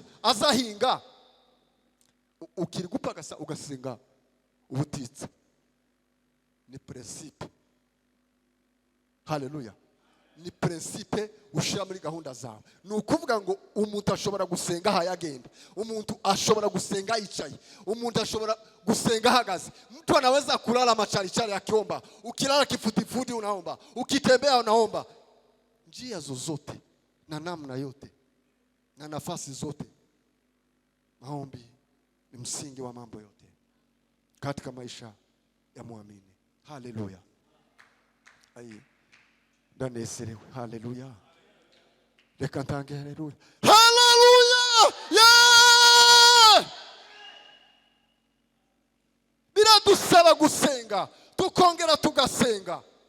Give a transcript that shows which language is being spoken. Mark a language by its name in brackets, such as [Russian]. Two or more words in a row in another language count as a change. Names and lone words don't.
[Kinyarwanda] Azahinga ukiri gupagasa ugasenga ubutitsa, ni principe. Haleluya. Ni principe ushira muri gahunda zawe. Ni ukuvuga ngo umuntu ashobora gusenga hayagenda, umuntu ashobora gusenga yicaye, umuntu ashobora gusenga hagaze. [Swahili] Mtu anaweza kulala macharichari akiomba, ukilala kifudifudi unaomba, ukitembea unaomba. Njia zozote na namna yote na nafasi zote, maombi ni msingi wa mambo yote katika maisha ya muamini. [Kinyarwanda] Haleluya. Ndanezerewe. Haleluya. Reka ntange haleluya. Haleluya. Yeah! Biradusaba gusenga, tukongera tugasenga.